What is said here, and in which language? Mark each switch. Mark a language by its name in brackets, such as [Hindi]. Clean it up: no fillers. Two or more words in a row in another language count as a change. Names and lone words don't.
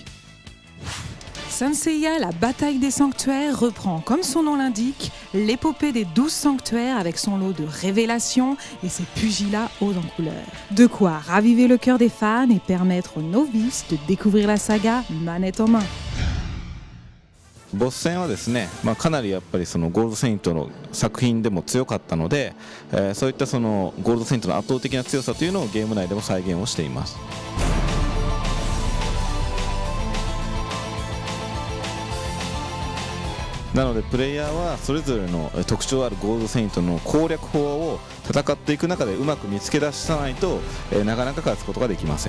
[French] Saint Seiya, la bataille des sanctuaires, reprend, comme son nom l'indique, l'épopée des 12 sanctuaires avec son lot de révélations et ses pugilats hauts en couleur. De quoi raviver le cœur des fans et permettre aux novices de découvrir la saga manette en main. [Japanese] ボス戦はですね、かなりやっぱりそのゴールドセイントの作品でも強かったので、そういったそのゴールドセイントの圧倒的な強さというのをゲーム内でも再現をしています。なのでプレイヤーはそれぞれの特徴あるゴールドセイントの攻略法を戦っていく中でうまく見つけ出さないと、なかなか勝つことができません。